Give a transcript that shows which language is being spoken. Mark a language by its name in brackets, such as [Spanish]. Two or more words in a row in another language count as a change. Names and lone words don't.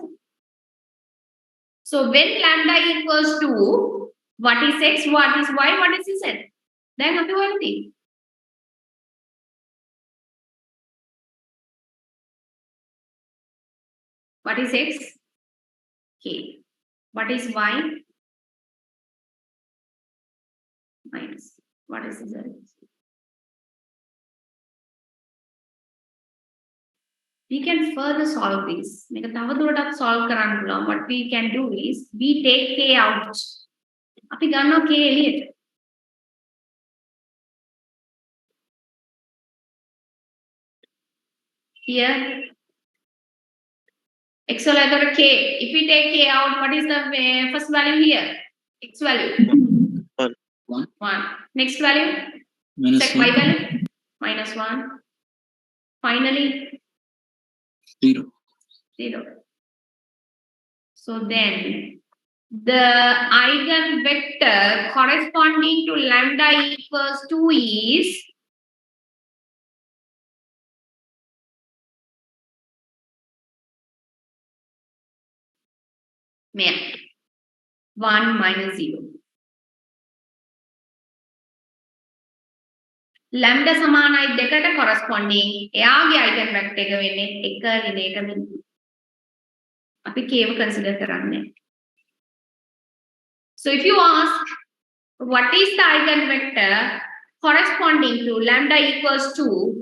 [English] So when lambda equals 2, what is x? What is y? What is z? [Sinhala] දැන් අපි හොයන්න තියෙන්නේ. [English] What is x? K. What is y? Minus. What is z? We can further solve this. [Sinhala] මේක තව දුරටත් solve කරන්න පුළුවන්. [English] What we can do is we take k out. [Sinhala] අපි ගන්නවා k එළියට. [English] Here x [Sinhala] වල එතකොට k. [English] If we take k out, what is the first value here? X value. 1. 1. Next value? minus Y 1. value? Minus 1. Finally 0. 0. So then the eigenvector corresponding to lambda equals 2 is [Sinhala] මෙයා [English] 1 minus 0. [Sinhala] lambda සමානයි 2ට corresponding එයාගේ eigenvector එක වෙන්නේ 1 ඍණයක බිඳුව. අපි kව consider කරන්නේ. [English] So if you ask what is the eigenvector corresponding to lambda equals 2.